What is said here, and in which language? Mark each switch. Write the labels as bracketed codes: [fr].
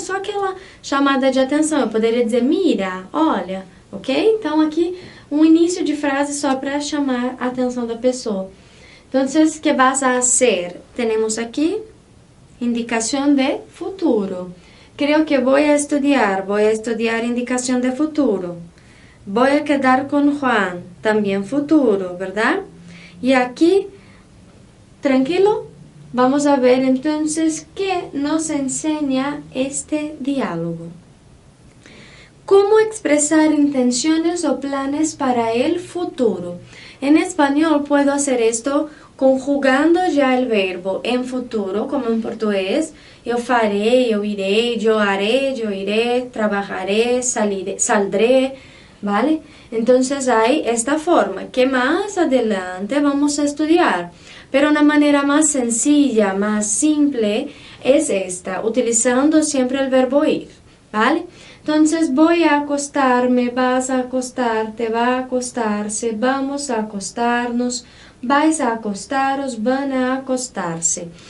[pt] Só aquela chamada de atenção. Eu poderia dizer mira, olha, ok? Então, aqui, um início de frase só para chamar a atenção da pessoa. Então, [es] ¿qué vas a hacer? [pt] Temos aqui indicação de futuro. [es] Creo que voy a estudiar [pt] indicação de futuro. [es] Voy a quedar con Juan, también futuro, ¿verdad? Y aquí, tranquilo, vamos a ver entonces qué nos enseña este diálogo. ¿Cómo expresar intenciones o planes para el futuro? En español puedo hacer esto conjugando ya el verbo en futuro, como en portugués. [pt] Eu farei, eu irei, [es] eu haré, eu iré, trabajaré, saldré, ¿vale? Entonces hay esta forma que más adelante vamos a estudiar. Pero una manera más sencilla, más simple, es esta, utilizando siempre el verbo ir, ¿vale? Entonces, voy a acostarme, vas a acostarte, va a acostarse, vamos a acostarnos, vais a acostaros, van a acostarse.